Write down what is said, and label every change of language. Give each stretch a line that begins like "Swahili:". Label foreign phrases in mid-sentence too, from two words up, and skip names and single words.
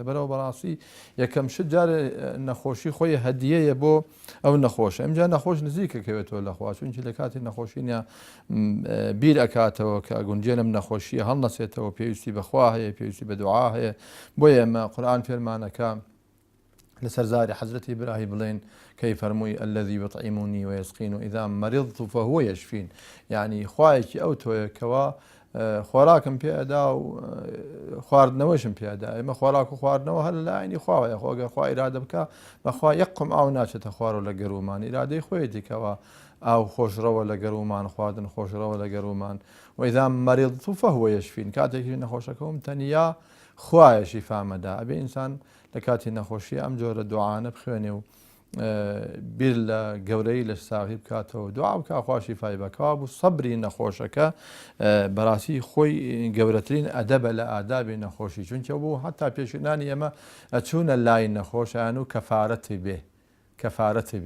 Central Kurdish: لەبەرەوە بەڕاستی یەکەم شت جارێ نەخۆشی خۆی هەدیەیە بۆ ئەو نەخۆشە. ئەمجا نەخۆش نزیکەکەوێتەوە لەخوا، چونکی لە کاتی نەخۆشینە بیر ئەکاتەوە کە ئەگونجێنم نەخۆشیە هەڵنەسێتەوە، پێویستی بەخوا هەیە، پێویستی بە دوعا هەیە. بۆیە ئێمە قورئان فێرمانەکە لەسەر زاری حەزرەتی ئیبراهیم بڵێن کەی فەرمووی
Arabic: الذي يطعمني ويسقين إذا مرضت فهو يشفين،
Central Kurdish: یعنی خوایەکی ئەو تۆیە کەوا خۆراکم پێدا و خواردنەوەشم پێدا. ئێمە خۆراک و خواردنەوە هەر لە عینی خواوەیە، خۆگەر خوا ئیرادە بکە بەخوا یەقم ئاو ناچێتە خوارەوە لە گەرومان، ئیرادەی خۆیەتی کەوا ئاو خۆشڕەوە لە گەرومان، خواردن خۆشڕەوە لە گەرومان.
Arabic: وإذا مرضت فهو يشفين،
Central Kurdish: کاتێکی نەخۆشەکەم تەنیا خوایە شیفامەدا. ئەبێ ئینسان لە کاتی نەخۆشی ئەم جۆرە دوعانە بخوێنێ و بیر لە گەورەی لەش ساغی بکاتەوە، دوعا بکە خوا شیفای بکەوە بوو. سەبری نەخۆشەکە بەڕاستی خۆی گەورەترین ئەدەبە لە ئادابی نەخۆشی، چونکە بوو هەتا پێشینانی ئێمە ئەچوونە لای نەخۆشیان و کەفارەتی بێ.